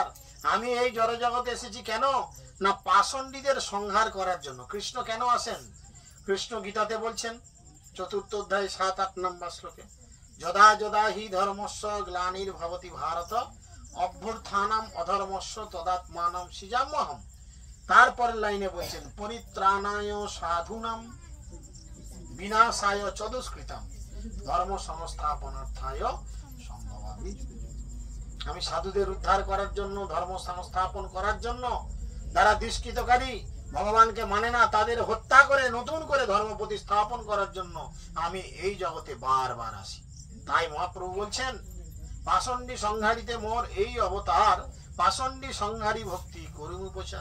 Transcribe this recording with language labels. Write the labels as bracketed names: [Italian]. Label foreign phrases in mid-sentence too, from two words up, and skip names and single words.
[Bangla] আমি এই জড় জগতে এসেছি কেন? না পাষণ্ডীদের সংহার করার জন্য। কৃষ্ণ কেন আসেন? কৃষ্ণ গীতাতে বলছেন 4th অধ্যায় 7-8 নম্বর শ্লোকে, [Sanskrit] যদা যদা হি ধর্মস্য গ্লানির্ভবতি ভারত অভ্যুত্থানম অধর্মস্য তদাত্মানম সৃজাম্যহম। [Bangla] তারপরের লাইনে বলছেন [Sanskrit] পরিত্রাণায় সাধুনাম বিনাশায় চ দুষ্কৃতাম ধর্ম সংস্থাপনার্থায় সম্ভবামি। [Bangla] আমি সাধুদের উদ্ধার করার জন্য, ধর্ম সংস্থাপন করার জন্য, যারা দুষ্কৃতকারী, ভগবানকে মানে না, তাদের হত্যা করে নতুন করে ধর্ম প্রতিস্থাপন করার জন্য আমি এই জগতে বারবার আসি। তাই মহাপ্রভু বলছেন পাষণ্ডী সংহারিতে মোর এই অবতার, পাষণ্ডী সংহারী ভক্তি করিমু প্রচার।